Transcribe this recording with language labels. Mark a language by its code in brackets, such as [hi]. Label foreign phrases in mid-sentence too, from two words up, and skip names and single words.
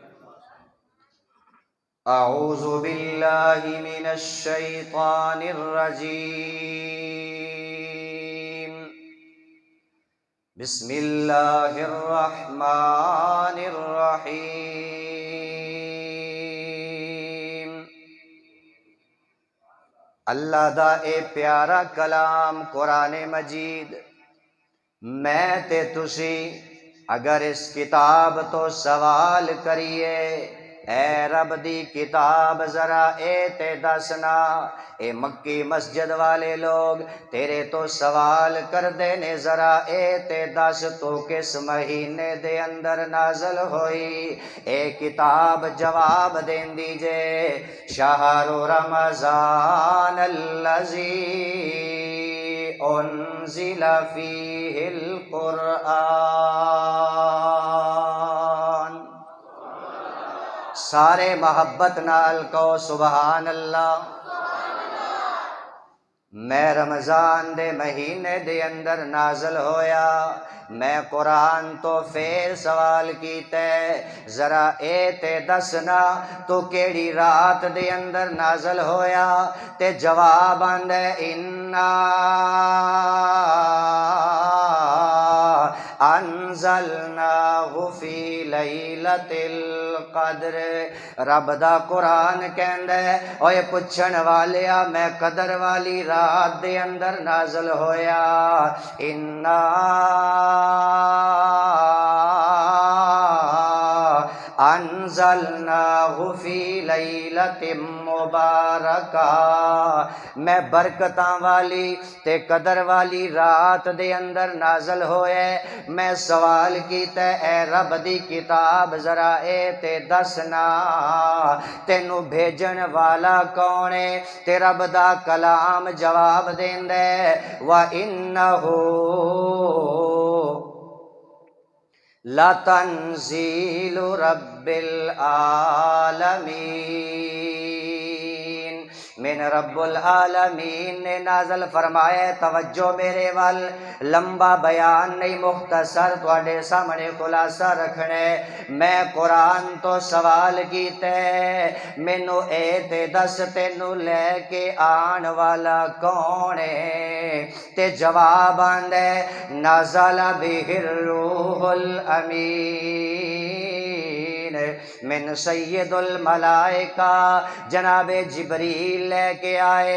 [ar] اعوذ باللہ من الشیطان الرجیم، بسم اللہ الرحمن الرحیم۔ [pa] اللہ دا اے پیارا کلام قرآن مجید، میں تے تسی اگر اس کتاب تو سوال کریے، اے رب دی کتاب ذرا اے تے دسنا، اے مکی مسجد والے لوگ تیرے تو سوال کر دینے، ذرا اے تے دس تو کس مہینے دے اندر نازل ہوئی؟ اے کتاب جواب دین دیجے، [ar] شہر رمضان الذی انزل فیہ القرآن۔ [pa] سارے محبت نال کہو سبحان اللہ۔ میں رمضان دے مہینے دے اندر نازل ہویا، میں قرآن تو پھر سوال کیتے، ذرا اے تے دسنا تو کیڑی رات دے اندر نازل ہویا؟ تے جواب آندے [ar] انا انزلناہ فی لیلۃ القدر۔ [pa] رب دا قرآن کہندا ہے، اوے پچھن والیا میں قدر والی رات دے اندر نازل ہویا۔ [ar] انا انزلناہ فی لیلۃ مبارکہ، [pa] میں برکتاں والی تے قدر والی رات دے اندر نازل ہوئے۔ میں سوال کیتا اے رب دی کتاب ذرا اے تے دسنا تینو بھیجن والا کون ہے؟ تے رب دا کلام جواب دیندے، [ar] وَإِنَّهُ لَتَنزِيلُ رَبِّ الْعَالَمِينَ، من رب العالمین [pa] نے نازل فرمایا۔ توجہ میرے وال، لمبا بیان نہیں، مختصر تواڈے سامنے خلاصہ رکھنے۔ میں قرآن تو سوال کیتے، مینو اے تے دس تینو لے کے آن والا کون ہے؟ تے جواب آندے [ar] نازل بہ الروح الامین من سید الملائکہ، [pa] جناب جبریل لے کے آئے۔